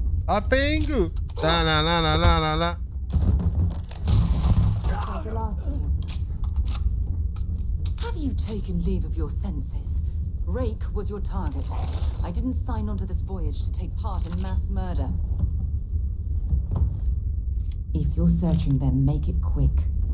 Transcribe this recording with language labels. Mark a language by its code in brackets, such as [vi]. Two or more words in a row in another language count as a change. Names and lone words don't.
[en] Апенгу. Да-ла-ла-ла-ла-ла-ла. Have you taken leave of your senses? Rake was your target. I didn't sign on to this voyage to take part in mass murder. If you're searching them, make it quick.